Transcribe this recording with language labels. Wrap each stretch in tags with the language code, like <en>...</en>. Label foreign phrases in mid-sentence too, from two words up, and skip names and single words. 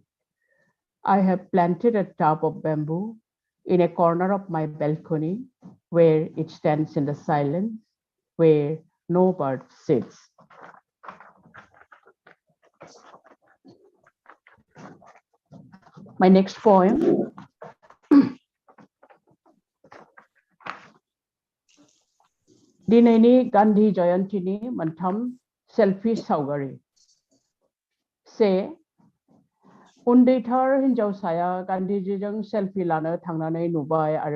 <en>I have planted a tub of bamboo in a corner of my balcony where it stands in the silence, where no bird sits. My next poem.</en> <brx>दिनैनि गान्धी जयन्तीनि मोनथाम सेल्फि सावगारि से उन्दैथार हिन्जावसाया गान्धीजीजों सेल्फि लानो थांनानै नुबाय आरो</brx>